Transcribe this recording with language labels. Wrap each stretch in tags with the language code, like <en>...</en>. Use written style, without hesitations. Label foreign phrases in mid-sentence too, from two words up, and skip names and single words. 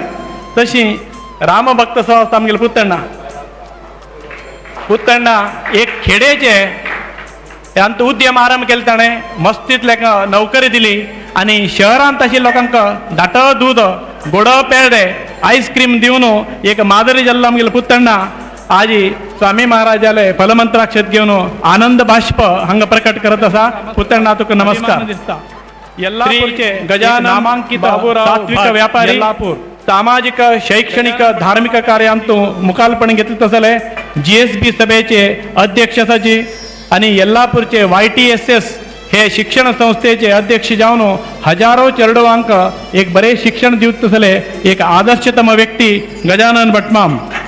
<kok>तशी रामभक्त संस्था आमगेले पुत्तण्णा एक खेडेचे अंत उद्यम आरंभ केले ताणें मस्तीतले नोकरी दिली आणि शहरांत आशिल्ल्या लोकांक दाट दूद गोड पेडे आईस्क्रीम दिवन एक मादरी जाल्लो आमगेलो पुत्तण्णा आज स्वामी महाराजाले फलमंत्राक्षर घेवन आनंद बाष्प हांगा प्रकट करत आसा. पुत्तण्णा तुका नमस्कार. यल्लापूरचे गजानन नामांकित सात्विक व्यापारी सामाजिक शैक्षणिक धार्मिक कार्यांत मुखालपण घेतले तसले GSB सभेचे अध्यक्ष आसाची आणि यल्लापूरचे YTSS हे शिक्षण संस्थेचे अध्यक्ष जावन हजारो चेडवांक एक बरे शिक्षण दिवत तसले एक आदर्शतम व्यक्ती गजानन भटमाम.</kok>